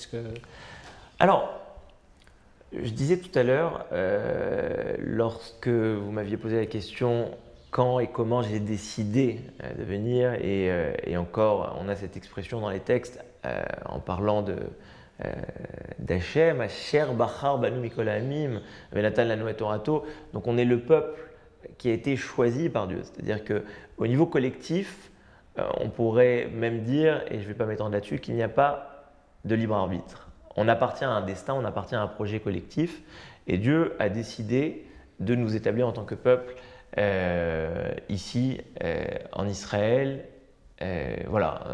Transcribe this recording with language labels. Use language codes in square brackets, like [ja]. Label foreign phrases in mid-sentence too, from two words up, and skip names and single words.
[fr] Alors, je disais tout à l'heure, lorsque vous m'aviez posé la question quand et comment j'ai décidé de venir, et encore, on a cette expression dans les textes en parlant d'Hachem, [he] אשר בחר בנו מכל העמים, ונתן לנו את תורתו. [fr] Donc on est le peuple qui a été choisi par Dieu. C'est-à-dire qu'au niveau collectif, on pourrait même dire, et je ne vais pas m'étendre là-dessus, qu'il n'y a pas de libre arbitre. On appartient à un destin, on appartient à un projet collectif, et Dieu a décidé de nous établir en tant que peuple ici en Israël Voilà.